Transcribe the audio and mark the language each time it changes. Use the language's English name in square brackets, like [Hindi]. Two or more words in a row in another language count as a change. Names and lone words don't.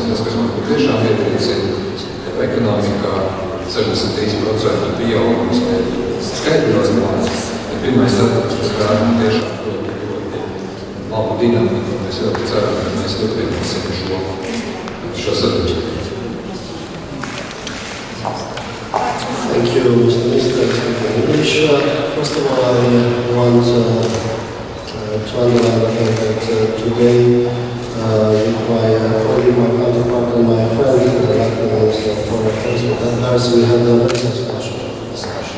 [Latvian] Un tas, kas man tiešām iepriecina, ka ekonomikā 63% pieaugums skaidrojumā. Pirmais sadarbs, kas rāda tiešām ļoti labu dinamiku, un mēs ļoti ceram, ka mēs turpināsim šo sadarbību. [English] Thank you, Mr. Minister. English. First of all, I want to underline the fact that today with my counterpart and my friend, the Latvian Minister of Foreign Affairs, we had a very substantial discussion.